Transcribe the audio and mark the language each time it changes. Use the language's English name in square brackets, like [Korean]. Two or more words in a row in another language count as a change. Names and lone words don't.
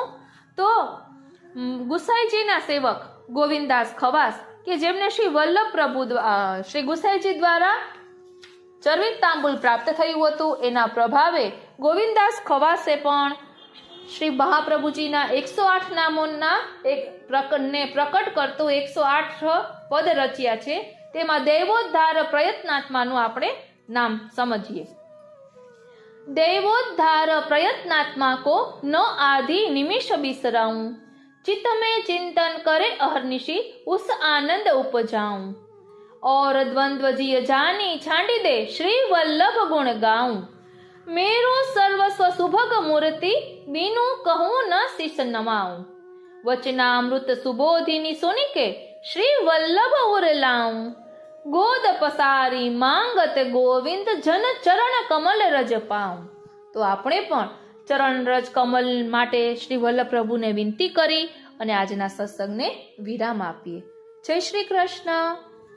[Gujarati] તો ગુસાઈજીના સેવક ગોવિંદદાસ ખવાસ કે જેમને શ્રી વલ્લભ પ્રભુ શ્રી ગુસાઈજી દ્વારા ચરવિત તાંબુલ પ્રાપ્ત થયું હતું, એના પ્રભાવે ગોવિંદદાસ ખવાસે પણ શ્રી મહાપ્રભુજીના 108 નામોના એક પ્રકટ કરતું 108 પદ રચ્યા છે. તેમાં દૈવોદ્ધાર પ્રયત્નાત્માનું આપણે નામ સમજીએ. [Braj] दैवोद्धार प्रयत्नात्मा को न आदि निमिष बिसराऊं, चित्त में चिंतन करे अहर्निशि उस आनंद उपजाऊं, और द्वंद्व जिय जानी छांडी दे श्री वल्लभ गुण गाऊं, मेरो सर्वस्व सुभग मूर्ति बीनु कहूं न शीश नमाऊं, वचनामृत सुबोधिनी सुनि के श्री वल्लभ उर लाऊं, गोद पसारी मांगत गोविंद जन चरण कमल रज पाऊं. [Gujarati] તો આપણે પણ ચરણ રજ કમલ માટે શ્રી વલ્લભ પ્રભુને વિનંતી કરી અને આજના સત્સંગને વિરામ આપીએ. જય શ્રી કૃષ્ણ.